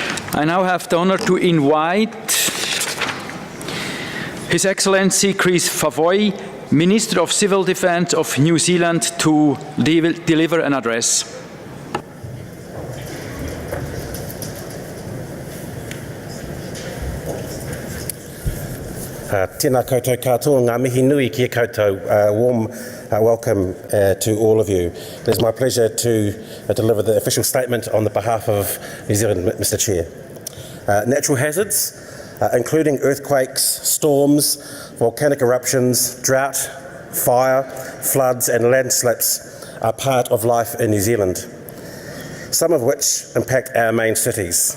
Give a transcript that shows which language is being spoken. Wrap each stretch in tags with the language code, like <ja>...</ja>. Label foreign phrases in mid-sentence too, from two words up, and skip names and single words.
<en>I now have the honor to invite His Excellency Kris Faafoi, Minister of Civil Defence of New Zealand, to deliver an address.</en> <mi>Tēnā koutou katoa, ngā mihi nui ki koutou.</mi> <en>Warm welcome to all of you. It is my pleasure to deliver the official statement on the behalf of New Zealand, Mr. Chair. Natural hazards, including earthquakes, storms, volcanic eruptions, drought, fire, floods and landslips are part of life in New Zealand, some of which impact our main cities.</en>